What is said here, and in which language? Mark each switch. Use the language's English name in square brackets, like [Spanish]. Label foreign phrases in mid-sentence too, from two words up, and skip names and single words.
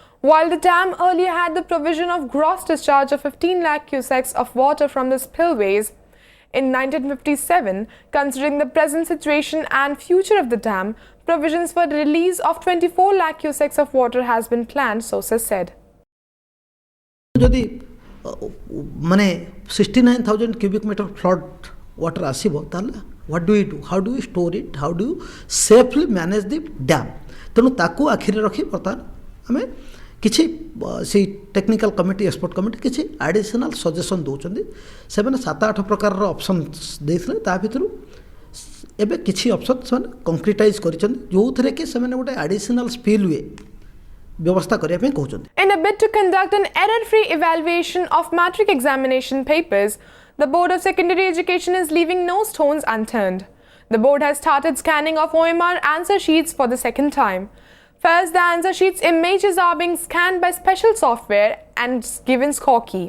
[English] While the dam earlier had the provision of gross discharge of 15 lakh cusecs of water from the spillways in 1957, considering the present situation and future of the dam, provisions for the release of 24 lakh cusecs of water has been planned, sources said. [Odia] ଯଦି ମାନେ [English] 69,000 cubic meter flood water [Odia] ଆସିବ ତାହାହେଲେ [English] what do we do, how do we store it, how do you safely manage the dam, [Odia] ତେଣୁ ତାକୁ ଆଖିରେ ରଖି ବର୍ତ୍ତମାନ ଆମେ କିଛି ସେଇ [English] technical committee expert committee [Odia] କିଛି [English] additional suggestion [Odia] ଦେଉଛନ୍ତି। ସେମାନେ 7-8 ପ୍ରକାରର ଅପସନ୍ ଦେଇଥିଲେ, ତା ଭିତରୁ ଏବେ କିଛି ଅପସନ୍ ସେମାନେ କଂକ୍ରିଟାଇଜ୍ କରିଛନ୍ତି, ଯେଉଁଥିରେ କି ସେମାନେ ଗୋଟେ [English] additional spillway [Odia] ବ୍ୟବସ୍ଥା କରିବା ପାଇଁ କହୁଛନ୍ତି। [English] In a bid to conduct an error-free evaluation of matric examination papers, the Board of Secondary Education is leaving no stones unturned. The board has started scanning of OMR answer sheets for the second time. First, the answer sheets images are being scanned by special software and given score key.